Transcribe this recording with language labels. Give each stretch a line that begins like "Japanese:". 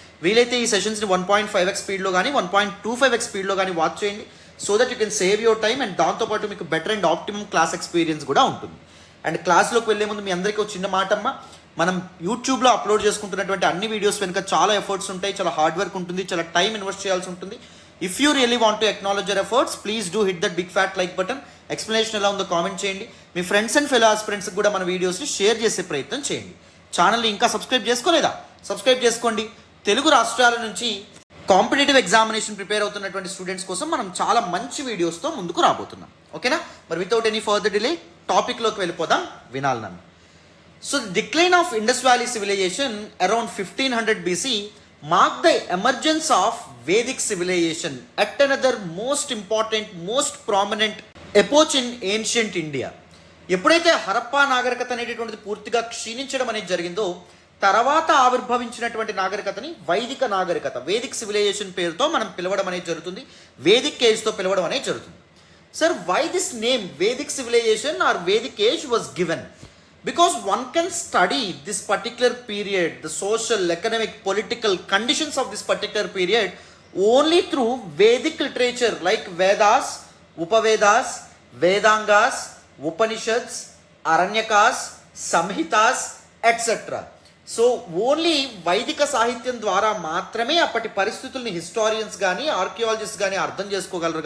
Telugu: వీలైతే ఈ సెషన్స్ని 1.5x స్పీడ్లో కానీ 1.25x స్పీడ్లో కానీ వాచ్ చేయండి.
English: so that you can save your time and
Telugu: దాంతోపాటు మీకు
English: better and optimum class experience
Telugu: కూడా ఉంటుంది. అండ్ క్లాస్లోకి వెళ్ళే ముందు మీ అందరికీ ఒక చిన్న మాటమ్మ, మనం యూట్యూబ్లో అప్లోడ్ చేసుకుంటున్నటువంటి అన్ని వీడియోస్ వెనుక చాలా ఎఫర్ట్స్ ఉంటాయి, చాలా హార్డ్ వర్క్ ఉంటుంది, చాలా టైం ఇన్వెస్ట్ చేయాల్సి ఉంటుంది.
English: If you really want to acknowledge your efforts, please do hit that big fat like button.
Telugu: Explanation ఎలా ఉందో కామెంట్ చేయండి. మీ ఫ్రెండ్స్ అండ్ ఫెలో ఆస్పిరెంట్స్కి కూడా మన వీడియోస్ని షేర్ చేసే ప్రయత్నం చేయండి. ఛానల్ని ఇంకా సబ్స్క్రైబ్ చేసుకోలేదా? సబ్స్క్రైబ్ చేసుకోండి. తెలుగు రాష్ట్రాల నుంచి కాంపిటేటివ్ ఎగ్జామినేషన్ ప్రిపేర్ అవుతున్నటువంటి స్టూడెంట్స్ కోసం మనం చాలా మంచి వీడియోస్తో ముందుకు రాబోతున్నాం. ఓకేనా? మరి
English: without any further delay
Telugu: టాపిక్లోకి వెళ్ళిపోదాం, వినాలి నన్ను.
English: So decline of Indus valley civilization around 1500 BC mark the emergence of Vedic civilization at another most important, most prominent epoch in ancient India.
Telugu: ఎప్పుడైతే హరప్పా నాగరికత అనేటటువంటిది పూర్తిగా క్షీణించడం అనేది జరిగిందో తర్వాత ఆవిర్భవించినటువంటి నాగరికతని వైదిక నాగరికత, వేదిక్ సివిలైజేషన్ పేరుతో మనం పిలవడం అనేది జరుగుతుంది, వేదిక్ ఏజ్తో పిలవడం అనేది జరుగుతుంది.
English: Sir, why this name Vedic civilization or Vedic age was given? Because one can study this particular period, the social, economic, political conditions of this particular period only through Vedic literature like Vedas, Upavedas, Vedangas, Upanishads, Aranyakas, Samhitas et cetera.
Telugu: So only వైదిక సాహిత్యం ద్వారా మాత్రమే అప్పటి పరిస్థితుల్ని historians కానీ archaeologist కానీ అర్థం చేసుకోగలరు.